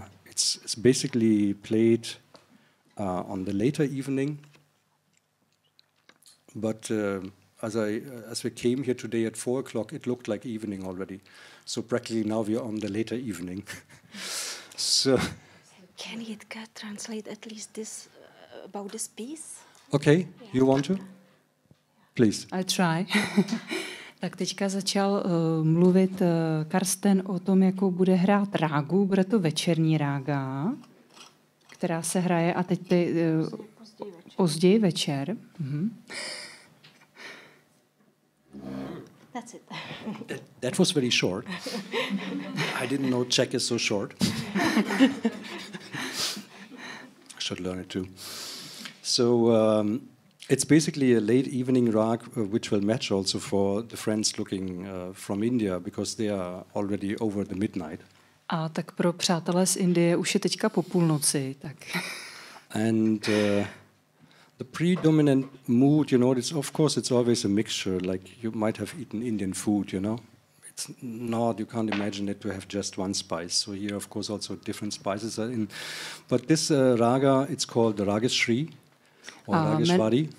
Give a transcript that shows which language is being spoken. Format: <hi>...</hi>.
<en>It's basically played on the later evening, but as we came here today at 4 o'clock, it looked like evening already. So practically now we are on the later evening. So Can Yitka translate at least this about this piece? okay, you want to? Please. I try.</en> <cs>Tak teďka začal mluvit Carsten o tom, jakou bude hrát rágu. Bude to večerní rága, která se hraje a teď později večer.</cs> <en>That's it. That was very short. I didn't know Czech is so short. I should learn it too. So it's basically a late evening rag, which will match also for the friends looking from India, because they are already over the midnight.</en> <cs>A tak pro přátelé z Indie už je teďka po půlnoci. Tak.</cs> <en>And the predominant mood, of course, it's always a mixture. Like you might have eaten Indian food, It's not, you can't imagine it to have just one spice. So here, of course, also different spices are in. But this raga, it's called the Ragashri or Rageshwari.</en>